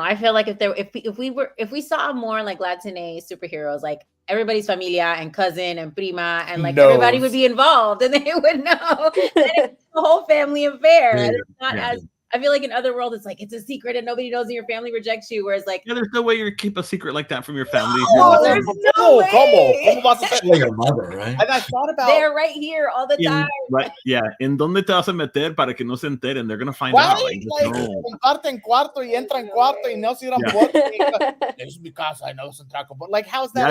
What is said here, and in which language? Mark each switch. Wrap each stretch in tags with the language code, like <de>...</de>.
<en>I feel like if we saw more like Latina superheroes, like everybody's familia and cousin and prima, and like everybody would be involved, and they would know that it's the whole family affair. And it's not as, I feel like in other worlds, it's like it's a secret and nobody knows, and your family rejects you. Whereas like, there's no way you keep a secret like that from your family. No, there's no way. Your mother, right? And I thought about, they're right here all the time. Right? Yeah.</en> <es>¿En dónde te vas a meter para que no se enteren?</es> <en>They're gonna find out. Like,</en> <es>comparten cuarto y entran cuarto y no cierran puerta.</es> <en>This is because I know some taco, but like, how's that?</en>